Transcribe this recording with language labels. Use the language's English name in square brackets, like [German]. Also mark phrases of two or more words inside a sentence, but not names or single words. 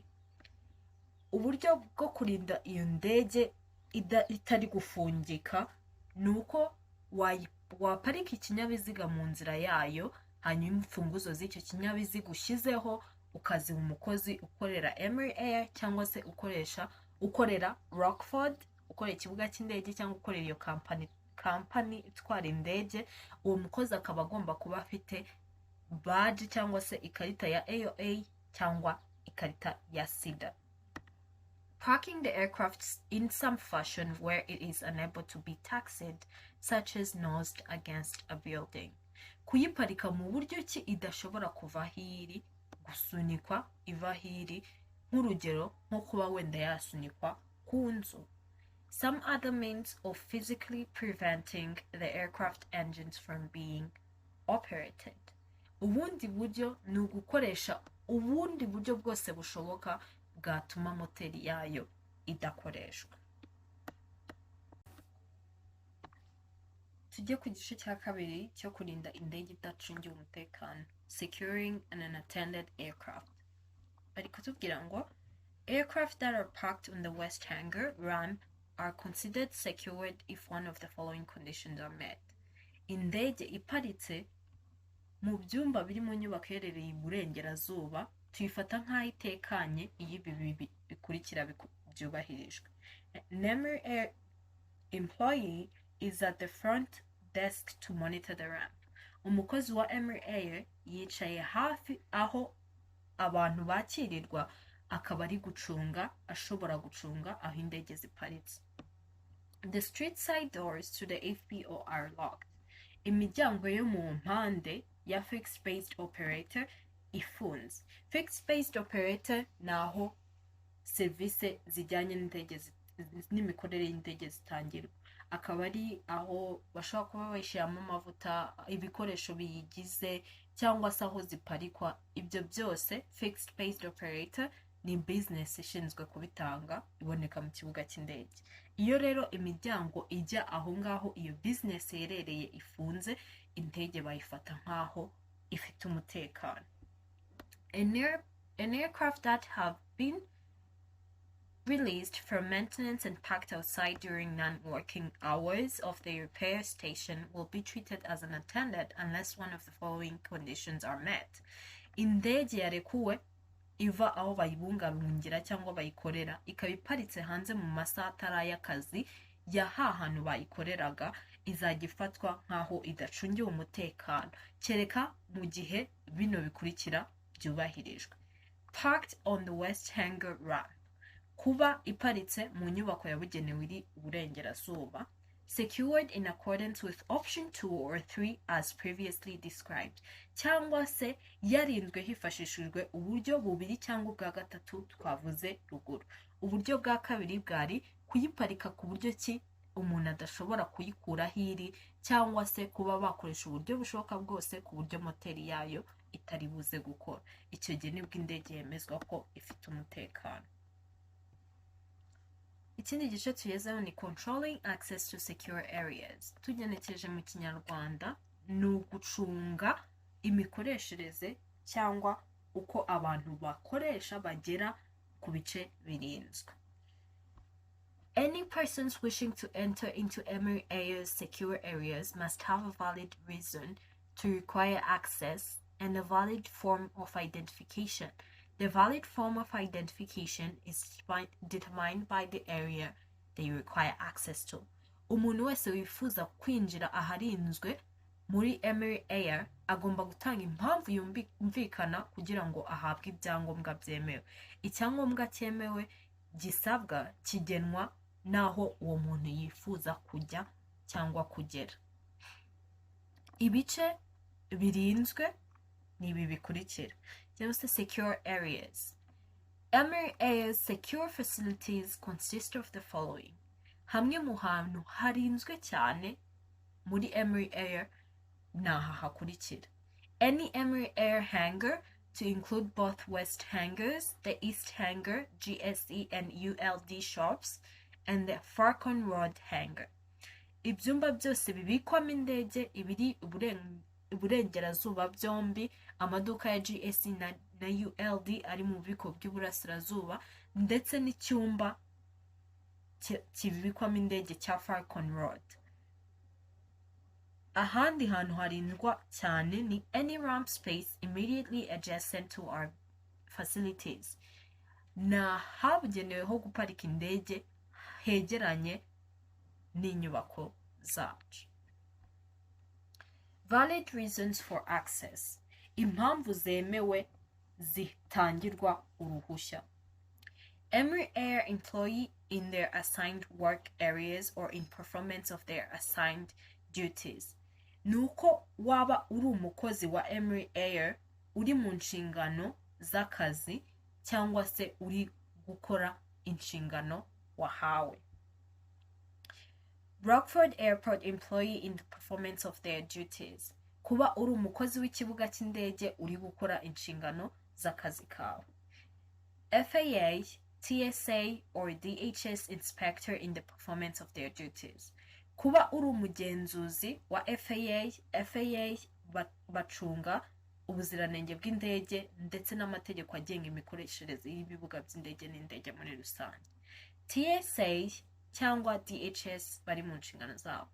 [Kinyarwanda] Uburyo bwo kurinda iyo ndege itari gufungika nuko waparika ikinyabiziga mu nzira yayo, hanyuma imfunguzo z'icyo kinyabiziga ushyizeho ukaziha umukozi ukorera Emery Air cyangwa se ukorera Rockford, ukorera ikibuga cy'indege cyangwa ukorera iyo company itwara indege, uwo mukozi akaba agomba kuba afite badge cyangwa se ikarita ya AOA cyangwa ikarita ya SIDA. [English] Parking the aircraft in some fashion where it is unable to be taxied, such as nosed against a building. [Kinyarwanda] Kuyiparika mu buryo ki idashobora kuva hiri, gusunikwa iva hiri, nk'urugero nko kuba wenda yasunikwa ku nzu. [English] Some other means of physically preventing the aircraft engines from being operated. [Kinyarwanda] Ubundi buryo ni ugukoresha ubundi buryo bwose bushoboka bwatuma moteri yayo idakoreshwa. Tujye ku gice cya kabiri cyo kurinda indege idacungiwe umutekano, [English] securing an unattended aircraft. [Kinyarwanda] Bari kutubwira ngo [English] aircraft that are parked on the west hangar ramp are considered secured if one of the following conditions are met. [Kinyarwanda] Indege iparitse mu byumba biri mu nyubako iherereye iburengerazuba tuyifata nk'aho itekanye iyo ibi bikurikira byubahirijwe. [English] An Emirates Air employee is at the front desk to monitor the ramp. [Kinyarwanda] Umukozi wa Emirates Air yicaye hafi aho abantu bakirirwa, akaba ari gucunga, ashobora gucunga aho indege ziparitse. [English] The street side doors to the FBO are locked. [Kinyarwanda] Imiryango yo mu mpande ya [English] fixed based operator [Kinyarwanda] ifunze. [English] Fixed based operator [Kinyarwanda] naho service zijyanye n'indege n'imikorere y'indege zitangirwa, akaba ari aho bashobora kuba bashyiramo amavuta, ibikoresho biyigize cyangwa se aho ziparikwa. Ibyo byose [English] fixed based operator [Kinyarwanda] ni business ishinzwe kubitanga, iboneka mu kibuga cy'indege. Iyo rero imiryango ijya aho ngaho iyo business yerereye ifunze, indege bayifata nk'aho ifite umutekano. [English] An aircraft that have been released from maintenance and parked outside during non-working hours of the repair station will be treated as unattended unless one of the following conditions are met. [Kinyarwanda] Indege yarekuwe iva aho bayibungabungira cyangwa bayikorera, ikaba iparitse hanze mu masaha atari y'akazi ya hantu bayikoreraga, izajya ifatwa nk'aho idacungiwe umutekano kereka mu gihe bino bikurikira byubahirijwe. [English] Parked on the west hangar ramp. [Kinyarwanda] Kuba iparitse mu nyubako yabugenewe iri uburengerazuba. [English] Secured in accordance with option 2 or 3 as previously described. [Kinyarwanda] Cyangwa se yarinzwe hifashishijwe uburyo bubiri cyangwa bwa gatatu twavuze ruguru. Uburyo bwa kabiri bwari kuyiparika ku buryo ki umuntu adashobora kuyikura hiri, cyangwa se kuba bakoresha uburyo bushoboka bwose ku buryo moteri yayo itari buze gukora. Icyo gihe nibwo indege yemezwa ko ifite umutekano. Ikindi gice tugezeho ni [English] controlling access to secure areas. [Kinyarwanda] Tugenekereje mu Kinyarwanda ni ugucunga imikoreshereze cyangwa uko abantu bakoresha bagera ku bice birinzwe. [English] Any persons wishing to enter into Emirates Air's secure areas must have a valid reason to require access and a valid form of identification. The valid form of identification is determined by the area they require access to. [Kinyarwanda] Umuntu wese wifuza kwinjira aharinzwe muri Emirates Air agomba gutanga impamvu yumvikana kugira ngo ahabwe ibyangombwa byemewe. Icyangombwa cyemewe gisabwa kigenwa naho uwo muntu yifuza kujya cyangwa kugera. Ibice birinzwe ni ibi bikurikira. [English] Just the secure areas. Emirates Air's secure facilities consist of the following. [Kinyarwanda] Hamwe mu hantu harinzwe cyane muri Emirates Air naha hakurikira. [English] Any Emirates Air hangar to include both west hangars, the east hangar, GSE and ULD shops, and the Falcon Road hangar. [Kinyarwanda] Ibyumba byose bibikwamo indege ibiri iburengerazuba byombi, amaduka ya GSE na ULD ari mu bubiko bw'iburasirazuba, ndetse n'icyumba kibikwamo indege cya Falcon Road. Ahandi hantu harindwa cyane ni [English] any ramp space immediately adjacent to our facilities. [Kinyarwanda] Na habugenewe ho guparika indege hegeranye n'inyubako zacu. [English] Valid reasons for access. [Kinyarwanda] Impamvu zemewe zitangirwa uruhushya. [English] Every air employee in their assigned work areas or in performance of their assigned duties. [Kinyarwanda] Nuko waba uri umukozi wa Emery Air uri mu nshingano z'akazi cyangwa se uri gukora inshingano wahawe. [English] Rockford Airport employee in the performance of their duties. [Kinyarwanda] Kuba uri umukozi w'ikibuga cy'indege uri gukora inshingano z'akazi kawe. [English] FAA, TSA or DHS inspector in the performance of their duties. [Kinyarwanda] Kuba uri umugenzuzi wa FAA bacunga ubuziranenge bw'indege ndetse n'amategeko agenga imikoreshereze y'ibibuga by'indege n'indege muri rusange. TSA cyangwa DHS bari mu nshingano zabo.